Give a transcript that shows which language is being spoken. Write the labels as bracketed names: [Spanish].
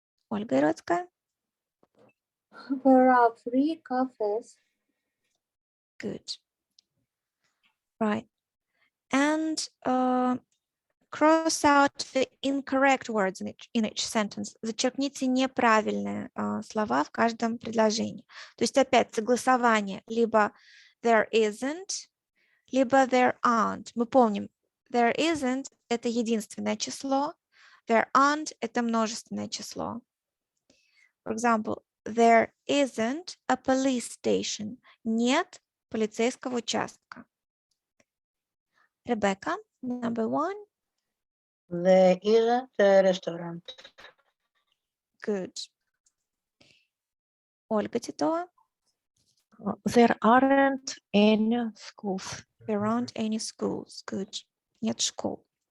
[Russian] Ольга Иродская. [English] There are 3 cafes. Good. Right. And cross out the incorrect words in each sentence. [Russian] Зачеркните неправильные слова в каждом предложении. То есть опять согласование. [English] Либо there isn't, [Russian] либо [English] there aren't. [Russian] Мы помним, [English] there isn't [Russian] – это единственное число. [English] There aren't [Russian] – это множественное число. [English] For example, there isn't a police station. [Russian] Нет полицейского участка. [English] Rebecca, number 1. There isn't a restaurant. Good. [Russian] Ольга Титова. [English] There aren't any schools. There aren't any schools. Good. [Russian] Нет школ.